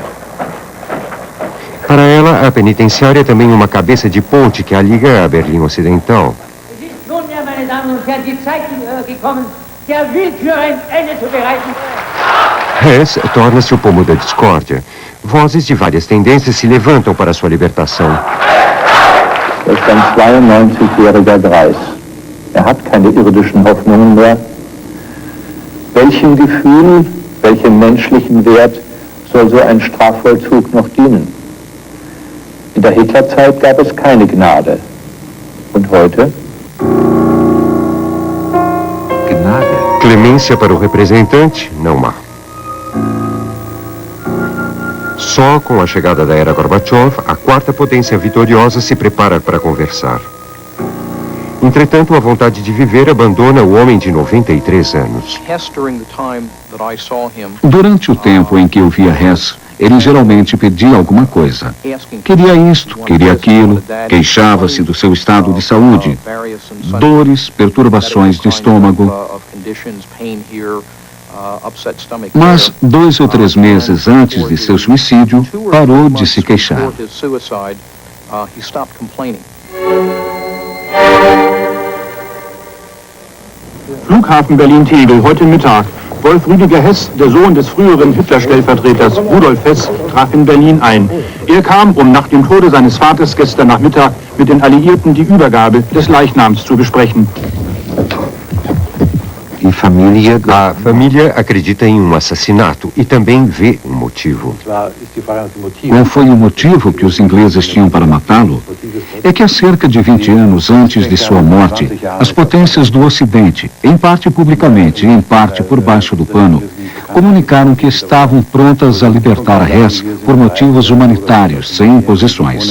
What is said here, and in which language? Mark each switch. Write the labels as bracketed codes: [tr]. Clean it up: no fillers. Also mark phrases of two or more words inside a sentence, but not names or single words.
[pt] Para ela, a penitenciária é também uma cabeça de ponte que a liga a Berlim Ocidental. Hess torna-se o pomo da discórdia. Vozes de várias tendências se levantam para sua libertação. [de] Er ist ein 92-jähriger Greis. Er hat keine irdischen Hoffnungen mehr. Welchem Gefühl, welchem menschlichen Wert soll so ein Strafvollzug noch dienen? In der Hitlerzeit gab es keine Gnade. Und heute? Gnade. [pt] Clemência para o representante, não há. Só com a chegada da era Gorbachev, a quarta potência vitoriosa se prepara para conversar. Entretanto, a vontade de viver abandona o homem de 93 anos. Durante o tempo em que eu via Hess, ele geralmente pedia alguma coisa. Queria isto, queria aquilo, queixava-se do seu estado de saúde, dores, perturbações de estômago. Mas 2 ou 3 meses antes de seu suicídio, parou de se queixar. [de] Flughafen Berlin-Tegel, heute Mittag. Wolf Rüdiger Hess, der Sohn des früheren Hitler-Stellvertreters Rudolf Hess, traf in Berlin ein. Er kam, um nach dem Tode seines Vaters gestern Nachmittag mit den Alliierten die Übergabe des Leichnams zu besprechen. [pt] A família acredita em um assassinato e também vê um motivo. Qual foi o motivo que os ingleses tinham para matá-lo? É que há cerca de 20 anos antes de sua morte, as potências do Ocidente, em parte publicamente e em parte por baixo do pano, comunicaram que estavam prontas a libertar Hess por motivos humanitários, sem imposições.